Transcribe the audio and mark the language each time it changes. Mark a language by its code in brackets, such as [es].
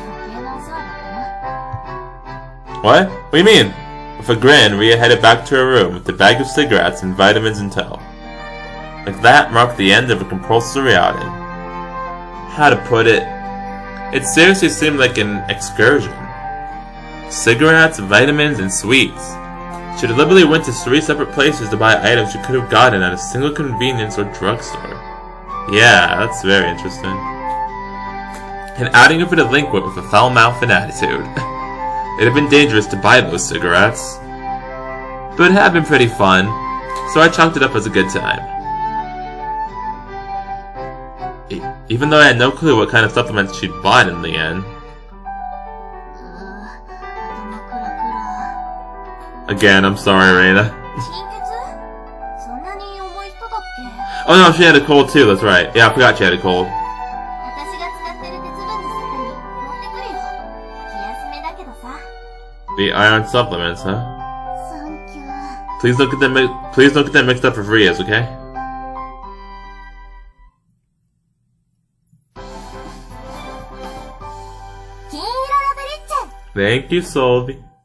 [ja] 余計なお世話だったな。 [en] What? What do you mean? With a grin, Rhea headed back to her room with a bag of cigarettes and vitamins and tow. Like that marked the end of a compulsory outing. How to put it? It seriously seemed like an excursion. Cigarettes, vitamins, and sweets. She deliberately went to 3 separate places to buy items she could have gotten at a single convenience or drugstore. Yeah, that's very interesting. An outing of a delinquent with a foul mouth and attitude. It had been dangerous to buy those cigarettes. But it had been pretty fun, so I chalked it up as a good time. Even though I had no clue what kind of supplements she'd bought in the end. [ja] 頭クラクラ。 [en] Again, I'm sorry, Reina. [ja] 貧血？そんなに重い人だっけ？ [en] Oh no, she had a cold too, that's right. Yeah, I forgot she had a cold. [ja] 私が使ってる鉄分のサプリ持ってくるよ。気休めだけどさ。 [en] The iron supplements, huh? [ja] サンキュー。 [en] Please don't get them mixed up with Rhea's, okay? [ja] 金色ラブリッチェ [en] Thank you, Solvi.